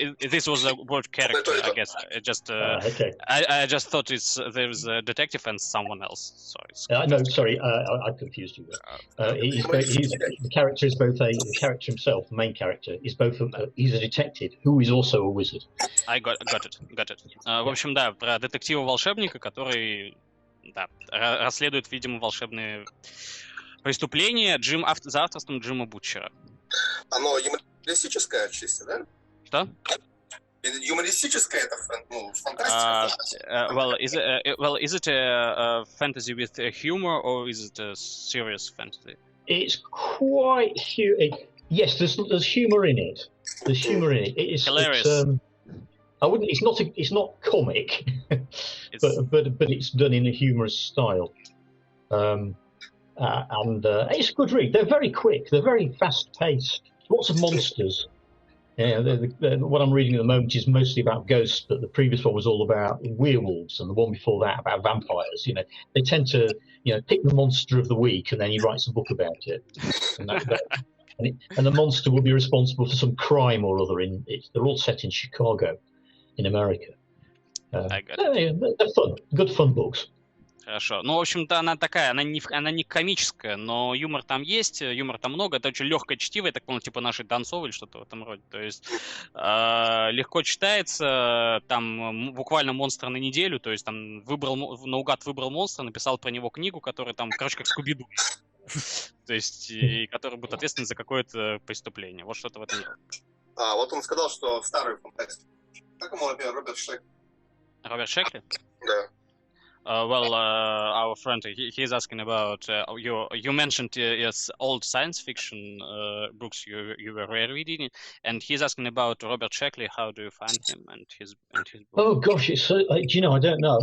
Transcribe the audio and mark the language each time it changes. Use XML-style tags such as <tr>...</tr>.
<en>This was a word character, I guess. Okay. I just thought there's a detective and someone else. No, sorry, I confused you there. The character is both the character himself, the main character, is both he's a detective who is also a wizard. I got it.</en> <ru>В общем, да, про детектива-волшебника, который расследует, видимо, волшебные преступление за авторством Джима Бутчера. Оно юмористическое отчасти, да? Что? Юмористическое это фантастика?</ru> <en>Is it a fantasy with humor or is it a serious fantasy? It's quite yes, there's humor in it. There's humor in it. It's hilarious. It's not comic, but it's done in a humorous style. And it's a good read. They're very quick. They're very fast-paced. Lots of monsters. Yeah, what I'm reading at the moment is mostly about ghosts, but the previous one was all about werewolves, and the one before that about vampires. They tend to, pick the monster of the week, and then he writes a book about it. And the monster will be responsible for some crime or other. They're all set in Chicago, in America. They're fun. Good fun books.</en> <ru>Хорошо. Ну, в общем-то, она такая, она не комическая, но юмор там есть, юмор там много. Это очень легкое чтиво, я так понял, типа нашей Донцовой или что-то в этом роде. То есть легко читается, там буквально монстр на неделю, то есть там наугад выбрал монстра, написал про него книгу, которая там, короче, как Скуби-Ду. То есть, и который будет ответственен за какое-то преступление. Вот что-то в этом. Вот он сказал, что старую фантастику. Как ему, например, Роберт Шекли? Роберт Шекли? Да.</ru> <en>Our friend, he's asking about you mentioned yes, old science fiction books you were reading, and he's asking about Robert Sheckley. How do you find him and his book? Oh gosh, it's I don't know.</en>